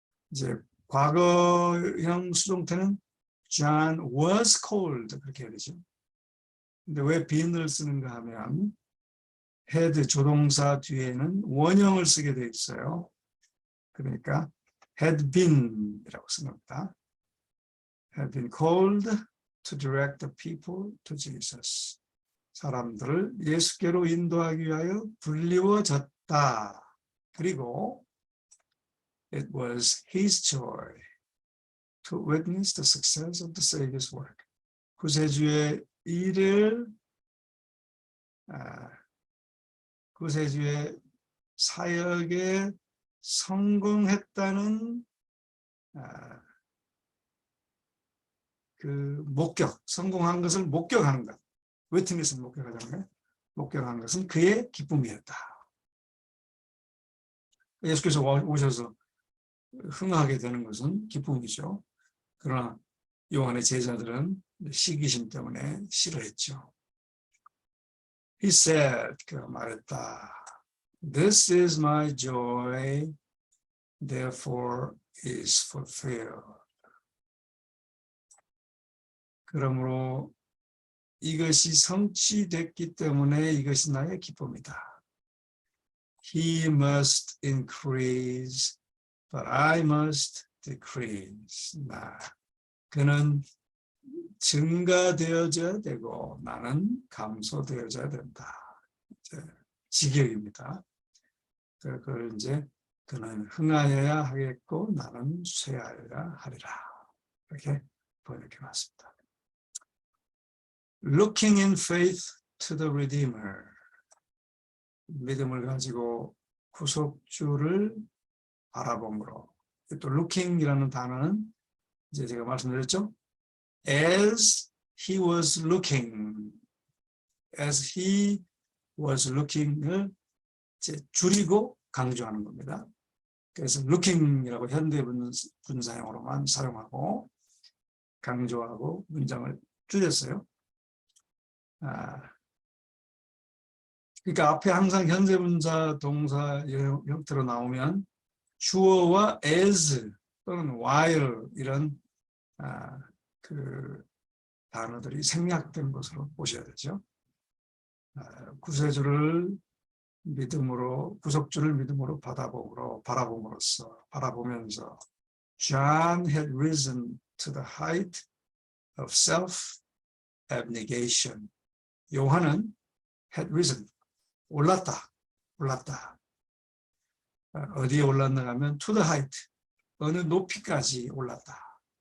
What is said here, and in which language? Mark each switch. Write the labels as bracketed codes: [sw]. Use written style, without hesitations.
[ko] 이제 과거형 수동태는 [en] John was called [ko] 그렇게 해야 되죠. 근데 왜 been을 쓰는가 하면 had 조동사 뒤에는 원형을 쓰게 돼 있어요. 그러니까 had been 이라고 쓴 겁니다. [en] had been called to direct the people to Jesus. [ko] 사람들을 예수께로 인도하기 위하여 불리워졌다. [en] 그리고 it was his joy to witness the success of the Savior's work. [ko] 구세주의 일을 구세주의 사역에 성공했다는 그 목격, 성공한 것을 목격하는 것, 웨트니스를 목격하자면 목격한 것은 그의 기쁨이었다. 예수께서 오셔서 흥하게 되는 것은 기쁨이죠. 그러나 요한의 제자들은 시기심 때문에 싫어했죠. [en] He said, [ko] 그가 말했다. [en] This is my joy, therefore is fulfilled. [ko] 그러므로 이것이 성취됐기 때문에 이것이 나의 기쁨이다. [en] He must increase, but I must decrease. [ko] 그는 증가되어져야 되고 나는 감소되어져야 된다. 직역입니다. 그걸 이제 그는 흥하여야 하겠고 나는 쇠하여야 하리라. 이렇게 번역해 놨습니다. [en] Looking in faith to the Redeemer. [ko] 믿음을 가지고 구속주를 바라봄으로. 또 looking이라는 단어는 이제 제가 말씀드렸죠. [en] As he was looking, as he was looking [ko] 을 이제 줄이고 강조하는 겁니다. 그래서 looking이라고 현대 분사형으로만 사용하고 강조하고 문장을 줄였어요. 그러니까 앞에 항상 현재 분사 동사 형태로 나오면 주어와 as 또는 while 이런 그 단어들이 생략된 것으로 보셔야 되죠. 구세주를 믿음으로, 구속주를 믿음으로 바라보면서 [en] John had risen to the height of self-abnegation. [ko] 요한은 had risen, 올랐다. 어디에 올랐는가 하면 [en] to the height, [ko] 어느 높이까지 올랐다.